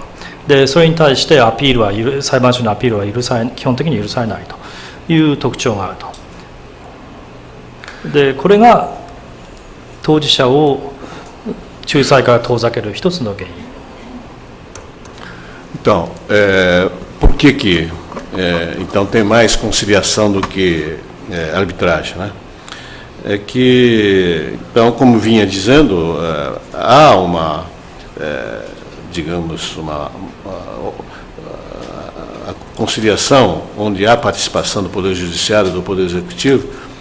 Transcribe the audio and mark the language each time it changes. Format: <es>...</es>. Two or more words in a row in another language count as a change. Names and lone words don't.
<ja>でそれに対してアピールは裁判所のアピールは基本的に許されないという特徴があると。でこれが当事者を仲裁から遠ざける一つの原因。</ja> <pt>Então, por que então tem mais conciliação do que arbitragem, né? É que, então, como vinha dizendo, há uma digamos, a conciliação onde há participação do Poder Judiciário e do Poder Executivo</pt>